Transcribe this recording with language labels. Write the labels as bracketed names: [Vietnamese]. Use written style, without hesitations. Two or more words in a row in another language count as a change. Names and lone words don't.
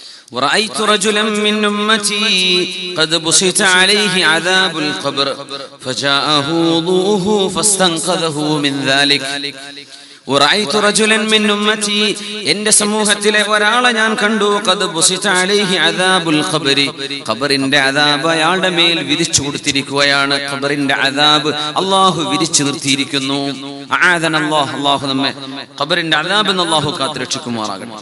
[Arabic] ورأيت رجلا من أمتي قد بسط عليه عذاب القبر فجاءه وضوءه فاستنقذه من ذلك. ورأيت رجلا من أمتي [Malayalam] എൻ്റെ സമൂഹത്തിലെ ഒരാളെ ഞാൻ കണ്ടു [Arabic] قد بسط عليه عذاب القبر [Malayalam] ഖബറിന്റെ അദാബ് അയാളുടെ മേൽ വിരിച്ചു കൊടുത്തിരിക്കുകയാണ്. ഖബറിന്റെ അദാബ് അല്ലാഹു വിരിച്ചു നിർത്തിയിരിക്കുന്നു. അആദനല്ലാഹ്, അല്ലാഹു നമ്മെ ഖബറിന്റെ അദാബിൽ നിന്ന് അല്ലാഹു കാത്തുരക്ഷിക്കുമാറാകട്ടെ.